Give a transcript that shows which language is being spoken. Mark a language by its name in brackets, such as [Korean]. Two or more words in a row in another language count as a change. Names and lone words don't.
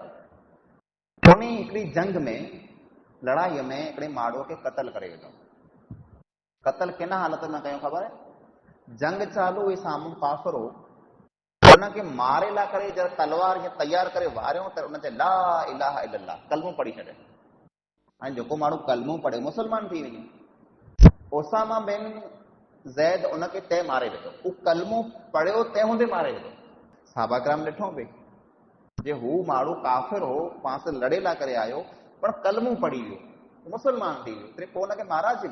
[Sindhi] उन हिकिड़ी जंग में, लड़ाईअ में हिकिड़े माण्हूअ खे क़त्ल करे विधो. क़त्ल किन हालत में कयो ख़बर आहे? जंग चालू हुई, साम्हूं काफ़िर हो, उनखे मारे लाइ करे जॾहिं तलवार खे तयारु करे वारियो त उन ते [Arabic] لا إله إلا الله [Sindhi] कलमो पढ़ी छॾे. ऐं जेको माण्हू कलमो पढ़े मुसलमान थी वञे. उसामा बिन ज़ैद उनखे तंहिं मारे विधो. हू कलमो पढ़ियो तंहिं हूंदे मारे विधो. साहबा कराम ॾिठो पई जे हू माण्हू काफ़िर हो, पाण सां लड़े लाइ करे आयो, पर कलमो पढ़ी वियो, मुसलमान थी वियो, तॾहिं पोइ हुनखे मारासीं.